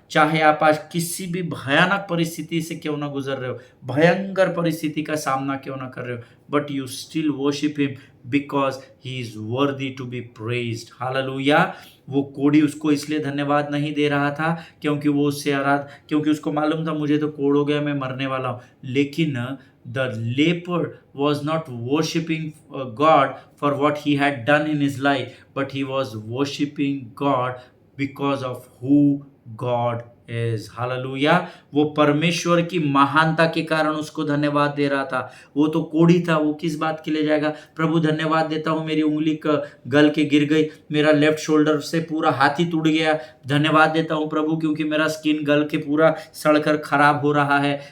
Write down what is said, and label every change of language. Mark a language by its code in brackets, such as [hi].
[hi] चाहे आप आज किसी भी भयानक परिस्थिति से क्यों ना गुजर रहे हो, भयंकर परिस्थिति का सामना क्यों ना कर रहे हो, [en] But you still worship him because he is worthy to be praised. [hi] Hallelujah. वो कोड़ी उसको इसलिए धन्यवाद नहीं दे रहा था क्योंकि वो उससे क्योंकि उसको मालूम था मुझे तो कोड़ हो गया, मैं मरने वाला हूँ, लेकिन [en] The leper was not worshipping God for what he had done in his life, but he was worshipping God because of who God is. [hi] Hallelujah. वो परमेश्वर की महानता के कारण उसको धन्यवाद दे रहा था। वो तो कोढ़ी था, वो किस बात के लिए जाएगा? प्रभु धन्यवाद देता हूँ, मेरी उंगली गल के गिर गई, मेरा लेफ्ट शोल्डर से पूरा हाथी टूट गया। धन्यवाद देता हूँ प्रभु, क्योंकि मेरा स्किन गल के पूरा सड़कर खराब हो रहा है।